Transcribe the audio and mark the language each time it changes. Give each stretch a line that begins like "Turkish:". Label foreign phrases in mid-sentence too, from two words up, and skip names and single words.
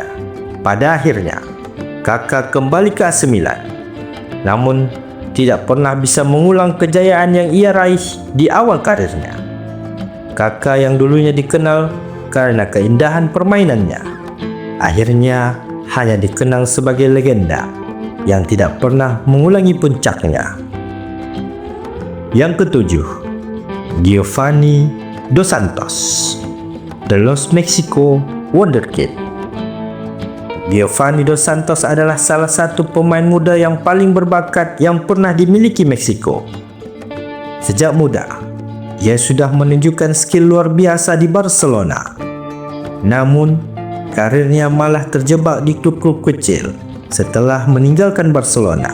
Indonesian: Pada akhirnya, Kaká kembali ke AC Milan, namun tidak pernah bisa mengulang kejayaan yang ia raih di awal karirnya. Kaká yang dulunya dikenal karena keindahan permainannya, akhirnya hanya dikenal sebagai legenda yang tidak pernah mengulangi puncaknya. Yang ketujuh, Giovanni Dos Santos, The Los Mexico Wonderkid. Giovanni Dos Santos adalah salah satu pemain muda yang paling berbakat yang pernah dimiliki Meksiko. Sejak muda, ia sudah menunjukkan skill luar biasa di Barcelona. Namun, karirnya malah terjebak di klub-klub kecil setelah meninggalkan Barcelona.